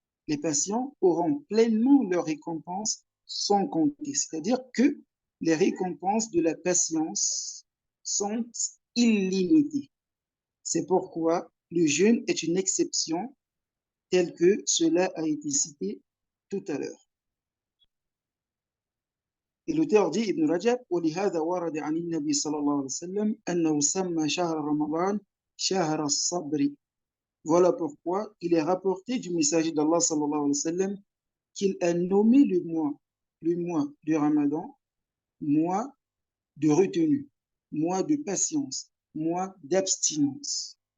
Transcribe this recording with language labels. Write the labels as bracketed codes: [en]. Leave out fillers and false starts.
[fr] Les patients auront pleinement leur récompense sans compter. C'est-à-dire que les récompenses de la patience sont illimitées. C'est pourquoi le jeûne est une exception telle que cela a été cité tout à l'heure. Et l'auteur dit, Ibn Rajab, [ar] وَلِهَذَا وَرَدَ عَنِ النَّبِي صلى الله عليه وسلم أنه سمى شهر رمضان شهر الصبر. [fr] Voilà pourquoi il est rapporté du messager d'Allah sallallahu alayhi wa sallam qu'il a nommé le mois de Ramadan, mois de retenue, mois de patience, mois d'abstinence.